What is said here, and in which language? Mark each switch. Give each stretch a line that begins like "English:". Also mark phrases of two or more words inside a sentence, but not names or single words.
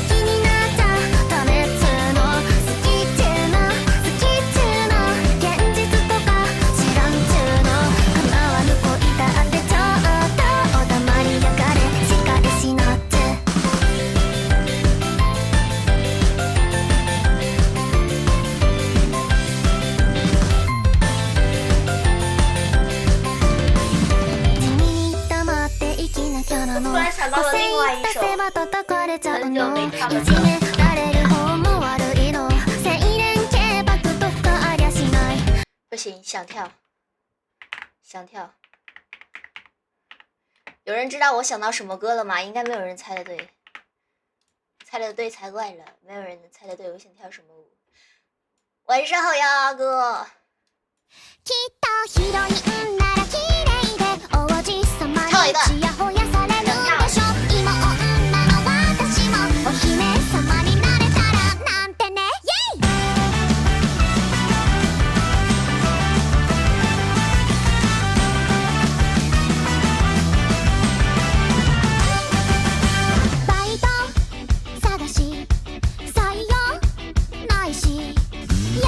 Japanese: きになっちゃダメっつうの好きっていうの好きっていうの現実とか知らんちゅうの構わぬ恋だってちょっとお黙りやがれ仕返しなって地味に黙って生きなきゃなの
Chinese: 突然想到了另外一首
Japanese: 個性出せば叩かれちゃう
Chinese: 很久
Japanese: の
Chinese: 没唱了
Japanese: いじめられる方も悪いの清廉潔白とかありゃしない
Chinese: 不行，想跳。有人知道我想到什么歌了吗？应该没有人猜得对，猜得对才怪了，没有人能猜得对我想跳什么舞。晚上好呀，阿哥。
Japanese: きっとヒロインなら綺麗で王子様にちやほやされるでしょ今女の私もお姫様になれたらなんてねイェイバイト探し採用ないしや